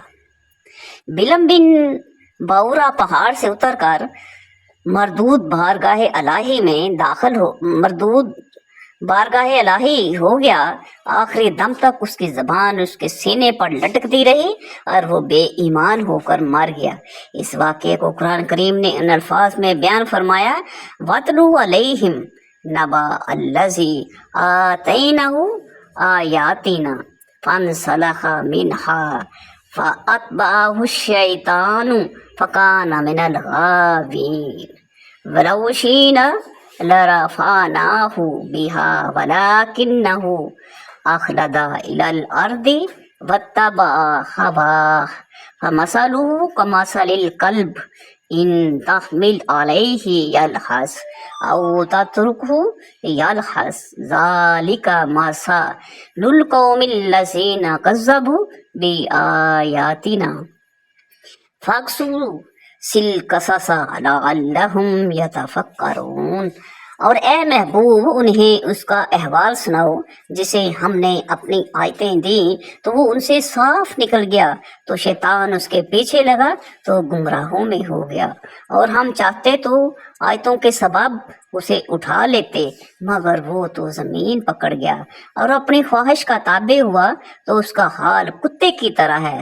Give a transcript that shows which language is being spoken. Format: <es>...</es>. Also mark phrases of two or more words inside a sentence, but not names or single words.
<hi>बिलम बिन बाउरा पहाड़ से उतरकर मरदूद बारगाह इलाही हो गया। आखिरी दम तक उसकी जबान उसके सीने पर लटकती रही और वो बेईमान होकर मर गया। इस वाक़े को कुरान करीम ने इन अल्फाज में बयान फरमाया,</hi> <ar>واتل عليهم نبأ الذي آتيناه آياتنا فانسلخ منها فأتبعه الشيطان فكان من الغاوين ولو شئنا لرفعناه بها ولكنه أخلد إلى الأرض واتبع هواه فمثله كمثل الكلب إن تحمل عليه يلهث أو تتركه يلهث ذلك مثل القوم الذين كذبوا بآياتنا فاقصص القصص لعلهم يتفكرون.</ar> <hi>और ए महबूब, उन्हें उसका अहवाल सुनाओ जिसे हमने अपनी आयतें दी तो वो उनसे साफ निकल गया, तो शैतान उसके पीछे लगा तो गुमराहों में हो गया। और हम चाहते तो आयतों के सबब उसे उठा लेते, मगर वो तो ज़मीन पकड़ गया और अपनी ख्वाहिश का ताबे हुआ, तो उसका हाल कुत्ते की तरह है।</hi>